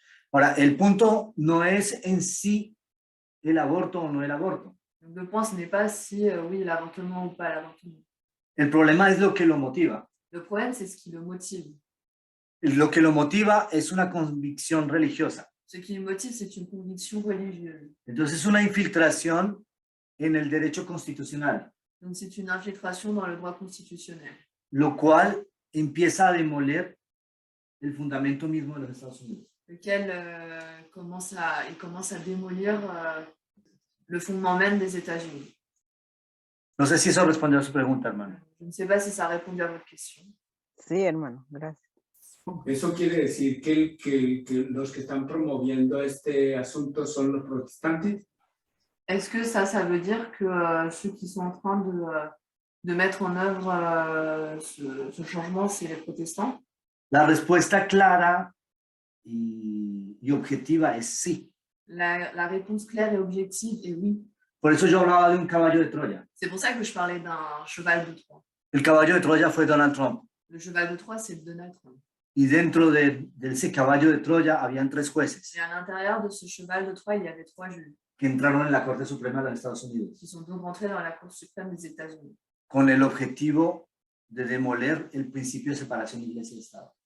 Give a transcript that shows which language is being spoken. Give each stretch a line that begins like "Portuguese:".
Spanish: Ahora, el punto no es en sí el aborto o no el aborto.
French: Donc le point, ce n'est pas si oui l'avortement ou pas l'avortement.
Spanish: El problema es lo que lo motiva.
French: Le problème, c'est ce qui le motive.
Spanish: Lo que lo motiva es una convicción religiosa.
French: Ce qui le motive, c'est une conviction religieuse.
Spanish: Entonces es una infiltración en el derecho constitucional,
French: Donc, c'est une infiltration dans le droit constitutionnel,
Spanish: lo cual empieza a demoler el fundamento mismo de los Estados Unidos.
French: lequel il commence à démolir le fondement même des États-Unis.
Spanish: No sé si eso respondió a su pregunta, hermano.
French: Je ne sais pas si ça a répondu à votre question.
Spanish: Sí, hermano, gracias. Eso quiere decir que los que están promoviendo este asunto son los protestantes.
French: Est-ce que ça veut dire que ceux qui sont en train de mettre en œuvre ce changement, c'est les protestants?
Spanish: La respuesta clara y objetiva es sí.
French: La réponse claire et objective est oui.
Spanish: Por eso yo hablaba de un caballo de Troya.
French: C'est pour ça que je parlais d'un cheval de Troie.
Spanish: El caballo de Troya fue Donald Trump.
French: Le cheval de Troie, c'est Donald Trump.
Spanish: Y dentro de ese caballo de Troya habían 3 jueces
French: Et à l'intérieur de ce cheval de Troie, il y avait 3 juges
Spanish: que entraron en la Corte Suprema de los Estados Unidos
French: qui sont donc rentrés dans la Cour suprême des États-Unis,
Spanish: con el objetivo de demoler el principio de separación iglesia y Estado.